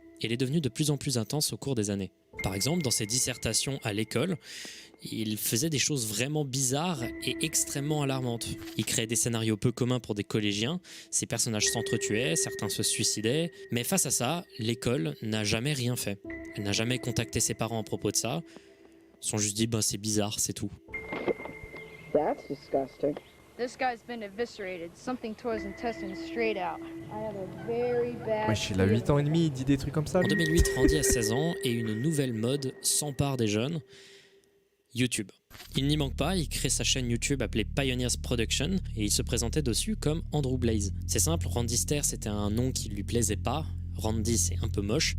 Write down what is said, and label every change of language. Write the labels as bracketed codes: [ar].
[fr] Et elle est devenue de plus en plus intense au cours des années. Par exemple, dans ses dissertations à l'école, il faisait des choses vraiment bizarres et extrêmement alarmantes. Il créait des scénarios peu communs pour des collégiens, ses personnages s'entretuaient, certains se suicidaient, mais face à ça, l'école n'a jamais rien fait. Elle n'a jamais contacté ses parents à propos de ça. Ils se sont juste dit, c'est bizarre, c'est tout. [en] That's disgusting. This guy's been eviscerated. Something tore his intestines straight out. I have a very bad [fr] Wesh, il a 8 ans et demi, il dit des trucs comme ça. En lui. 2008, Randy a 16 ans et une nouvelle mode s'empare des jeunes, YouTube. Il n'y manque pas, il crée sa chaîne YouTube appelée Pioneers Production et il se présentait dessus comme Andrew Blaze. C'est simple, Randyster c'était un nom qui lui plaisait pas. Randy c'est un peu moche.